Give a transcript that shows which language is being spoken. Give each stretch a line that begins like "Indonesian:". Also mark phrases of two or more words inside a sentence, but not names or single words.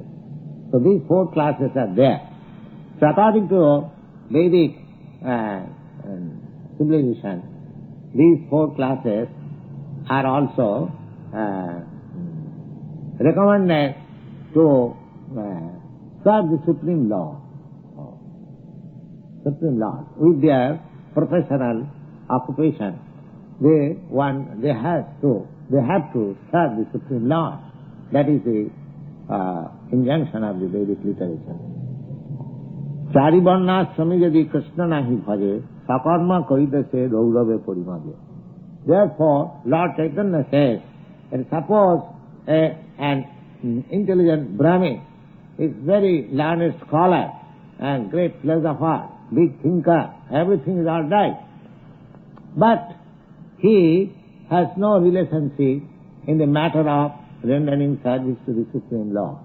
English: So these 4 classes are there. So according to Vedic civilization, these 4 classes are also recommended to serve the Supreme Lord. Supreme Lord, with their professional occupation, they have to serve the Supreme Lord. That is the injunction of the Vedic literature.
Bangla: চারি বর্ণাশ্রমী যদি কৃষ্ণ নাহি ভজে সকর্ম করিতে সে গৌরবে পরিমলে.
English: Therefore, Lord Chaitanya says, and suppose an intelligent Brahmin is very learned scholar and great philosopher, big thinker, everything is all right, but he has no relationship in the matter of rendering service to the Supreme Lord.